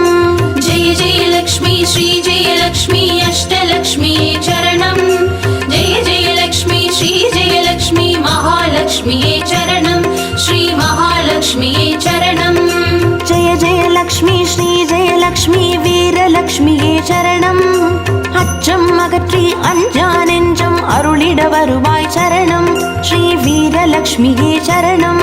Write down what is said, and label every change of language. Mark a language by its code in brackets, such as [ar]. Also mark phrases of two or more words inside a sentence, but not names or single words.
[sa] जय जयलक्ष्मी श्री जयलक्ष्मी अष्टलक्ष्म्यै चरणं जय जयलक्ष्मी श्री जयलक्ष्मी महालक्ष्म्यै चरणं श्री महालक्ष्म्यै चरणं जय जयलक्ष्मी श्री जयलक्ष्मी [ta] வீரலக்ஷ்மியே சரணம் அச்சம் அகற்றி அஞ்சா நெஞ்சம் அருளிட வருவாய் சரணம் ஸ்ரீ வீரலக்ஷ்மியே சரணம்